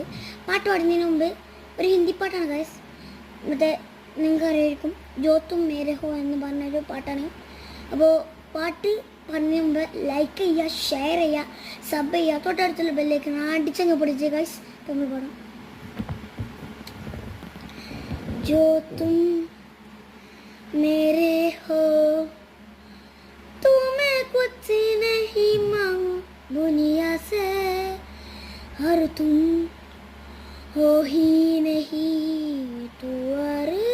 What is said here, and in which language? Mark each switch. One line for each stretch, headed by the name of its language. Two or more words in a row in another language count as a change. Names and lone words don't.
Malayalam: പാട്ട് പാടുന്നതിന് മുമ്പ് ഒരു ഹിന്ദി പാട്ടാണ് ഗൈസ്. മറ്റേ നിങ്ങൾക്ക് അറിയായിരിക്കും, ജോ തും മേരെ ഹോ എന്ന് പറഞ്ഞൊരു പാട്ടാണ്. അപ്പോൾ പാട്ട് പറഞ്ഞതിന് മുമ്പ് ലൈക്ക് ചെയ്യുക, ഷെയർ ചെയ്യുക, സബ് ചെയ്യുക, തൊട്ടടുത്തുള്ള ബെല്ലേക്ക് അടിച്ചങ്ങ് പൊടിച്ച് ഗൈസ്. നമ്മൾ പാടാം.
Hindi: जो तुम मेरे हो तो मैं कुछ नहीं मांगू दुनिया से, और तुम हो ही नहीं तो और